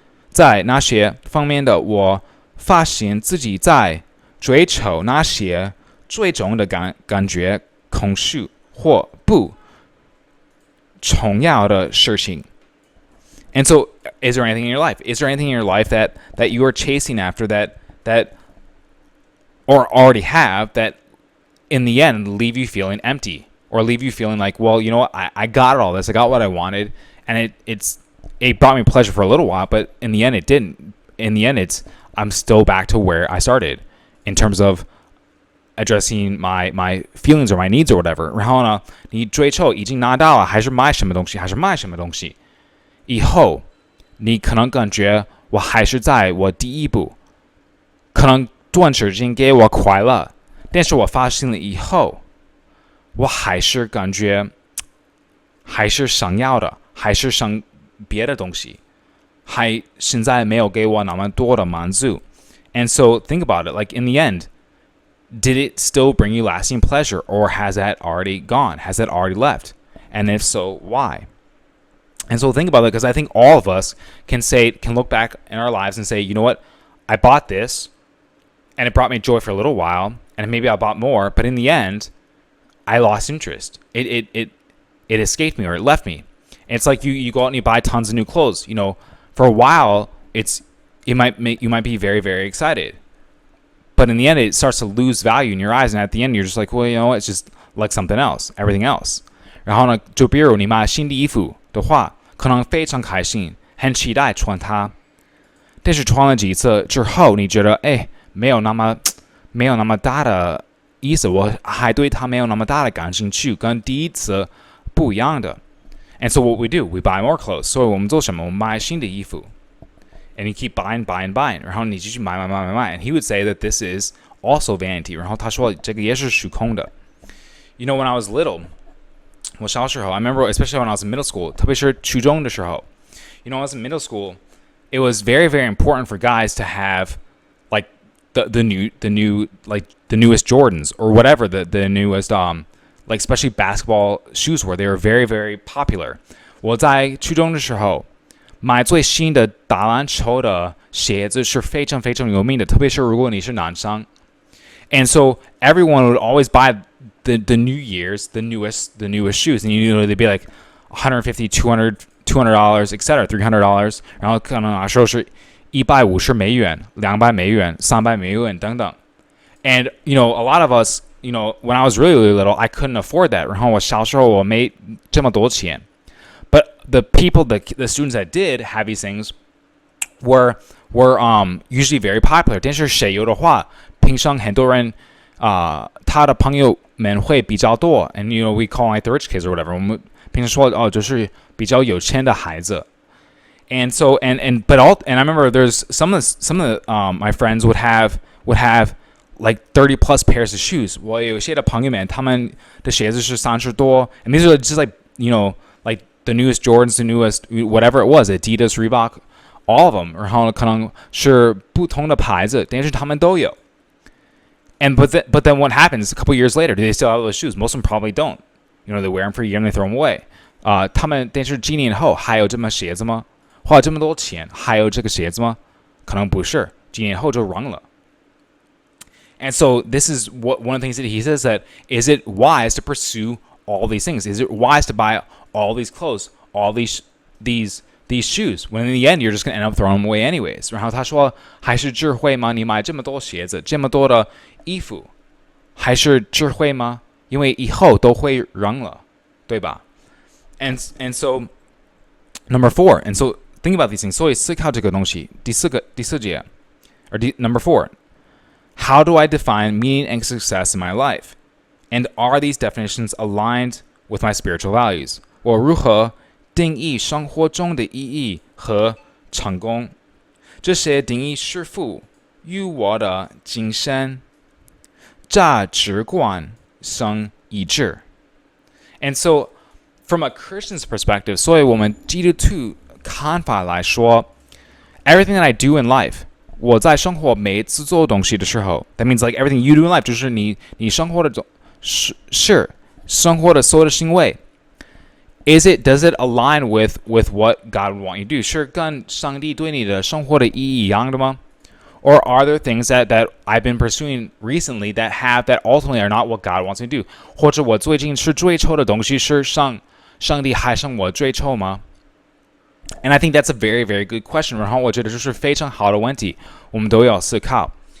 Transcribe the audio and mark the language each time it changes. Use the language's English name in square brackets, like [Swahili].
[Chinese] 在那些方面的我发现自己在追求那些最终的感觉空虚或不重要的事情。 [English] And so, is there anything in your life? Is there anything in your life that you are chasing after that or already have that in the end leave you feeling empty or leave you feeling like, well, you know what, I got all this, I got what I wanted, and it brought me pleasure for a little while, but in the end it didn't. In the end, I'm still back to where I started in terms of addressing my feelings or my needs or whatever. [Chinese] 然后呢，你追求已经拿到了，还是买什么东西，还是卖什么东西？以后你可能感觉我还是在我第一步，可能短时间给我快乐，但是我发现了以后，我还是感觉还是想要的，还是想别的东西，还现在没有给我那么多的满足。 [English] And so think about it, like in the end, did it still bring you lasting pleasure, or has that already gone? Has that already left? And if so, why? And so think about it, because I think all of us can look back in our lives and say, you know what, I bought this, and it brought me joy for a little while, and maybe I bought more, but in the end, I lost interest. It escaped me, or it left me. And it's like you go out and you buy tons of new clothes. For a while, you might be very, very excited. But in the end, it starts to lose value in your eyes. And at the end, you're just like, well, you know what? It's just like something else, everything else. [Chinese] 然后呢，就比如你买新的衣服的话，可能非常开心，很期待穿它。但是穿了几次之后，你觉得，没有那么大的意思，我还对它没有那么大的感兴趣，跟第一次不一样的。 [English] And so what we do, we buy more clothes. [Chinese] 所以我们做什么？我们买新的衣服。 [English] and you keep buying， [Chinese] 然后你继续买， [English] and he would say that this is also vanity， [Chinese] 然后他说这个也是虚空的。 [English] when I was little， [Chinese] 我小时候 [English] I remember especially when I was in middle school， [Chinese] 特别是初中的时候， [English] when I was in middle school， it was very very important for guys to have like the new like the newest Jordans or whatever the newest like especially basketball shoes were. They were very very popular. [Chinese] 我在初中的时候买最新的打篮球的鞋子是非常非常有名的，特别是如果你是男生。 [English] And so everyone would always buy the New Year's the newest shoes, and they'd be like $150, $200, etc., $300. [Chinese] 然后可能那时候是150美元、200美元、300美元等等。 [English] And a lot of us, when I was really really little, I couldn't afford that. [Chinese] 然后我小时候我没这么多钱。 [English] But the students that did have these things were usually very popular. [Chinese] 但是谁有的话，平常很多人他的朋友们会比较多 ， [English] and we call like the rich kids or whatever. [Chinese] 我们平常说就是比较有钱的孩子。 [English] And so and I remember there's some of the my friends would have like 30 plus pairs of shoes. [Chinese] 我有些的朋友们他们的鞋子是30多 [English] ，and these are just like like the newest Jordans, the newest whatever it was, Adidas, Reebok, all of them. [Chinese] 然后可能是不同的牌子，但是他们都有。 [English] And but then what happens a couple years later? Do they still have those shoes? Most of them probably don't. They wear them for a year and they throw them away. [Chinese] 他们但是几年后还有这么鞋子吗？花这么多钱还有这个鞋子吗？可能不是，几年后就扔了。 [English] And so this is one of the things that he says that is it wise to pursue all these things? Is it wise to buy all these clothes, all these shoes? When in the end you're just going to end up throwing them away anyways. [Chinese] 然后他说还是智慧吗？你买这么多鞋子，这么多的衣服，还是智慧吗？因为以后都会扔了，对吧？ [English] And so number 4, and so think about these things. [Chinese] 所以思考这个东西，第四节， [English] number 4. How do I define meaning and success in my life? And are these definitions aligned with my spiritual values? [Chinese] 我如何定义生活中的意义和成功？这些定义是否与我的精神价值观相一致？ [English] And so, from a Christian's perspective, [Chinese] 所以我们基督徒看法来说 [English] everything that I do in life, [Chinese] 我在生活每次做东西的时候 [English] that means like everything you do in life [Chinese] 就是你生活的是生活的所有的行为 [English] does it align with what God would want you to do [Chinese] 是跟上帝对你的生活的意义一样的吗 [English] or are there things that I've been pursuing recently that ultimately are not what God wants me to do [Chinese] 或者我最近是追求的东西是上帝还向我追求吗 [English] And I think that's a very, very good question. [Chinese] 然后我觉得这是非常好的问题，我们都要思考。